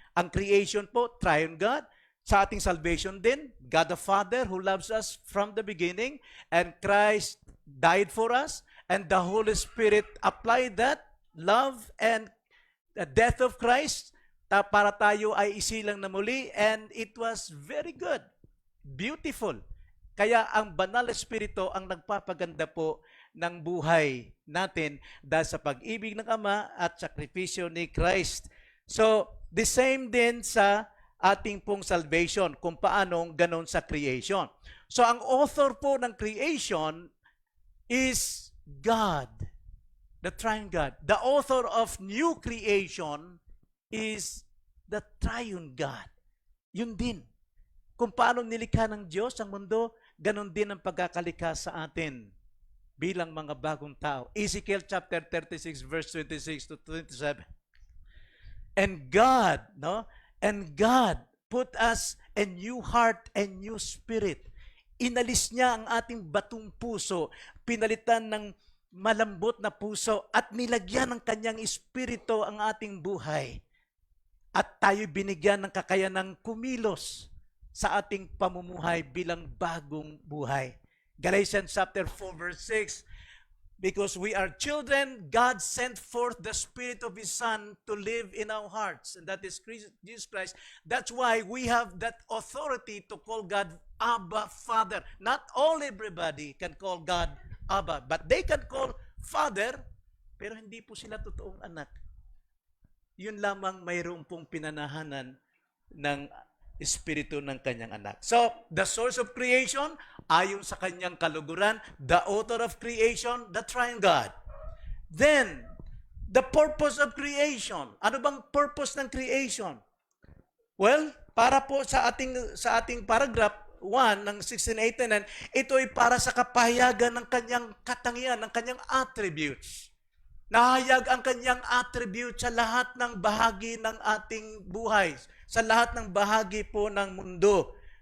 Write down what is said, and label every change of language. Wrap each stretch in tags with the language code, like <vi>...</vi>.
<en>Ang creation po, triune God. Sa ating salvation din, God the Father who loves us from the beginning, and Christ died for us, and the Holy Spirit applied that love and the death of Christ</en> <tl>para tayo ay isilang na muli,</tl> <en>and it was very good, beautiful.</en> <tl>Kaya ang banal na Espiritu ang nagpapaganda po ng buhay natin dahil sa pag-ibig ng Ama at sakripisyo ni Christ. So, the same din sa ating pong salvation, kung paanong ganon sa creation.</tl> <en>So ang author po ng creation is God, the triune God. The author of new creation is the triune God.</en> <tl>Yun din. Kung paano nilikha ng Diyos ang mundo, ganon din ang pagkakalikha sa atin bilang mga bagong tao.</tl> <en>Ezekiel chapter 36 verse 26 to 27. And God, no? And God put us a new heart and new spirit.</en> <tl>Inalis niya ang ating batong puso, pinalitan ng malambot na puso at nilagyan ng kanyang espiritu ang ating buhay. At tayo binigyan ng kakayanang kumilos sa ating pamumuhay bilang bagong buhay.</tl> <en>Galatians chapter 4 verse 6, because we are children, God sent forth the Spirit of His Son to live in our hearts. And that is Jesus Christ. That's why we have that authority to call God Abba, Father. Not all everybody can call God Abba, but they can call Father,</en> <tl>pero hindi po sila totoong anak. Yun lamang mayroon pong pinanahanan ng espiritu ng kanyang anak.</tl> <en>So, the source of creation,</en> <tl>ayon sa kanyang kaluguran,</tl> <en>the author of creation, the triune God. Then, the purpose of creation.</en> <tl>Ano bang purpose ng creation? Well, para po sa ating paragraph 1 ng 1689, ito ay para sa kapahayagan ng kanyang katangian, ng kanyang attributes. Nahayag ang kanyang attribute sa lahat ng bahagi ng ating buhay, sa lahat ng bahagi po ng mundo.</tl>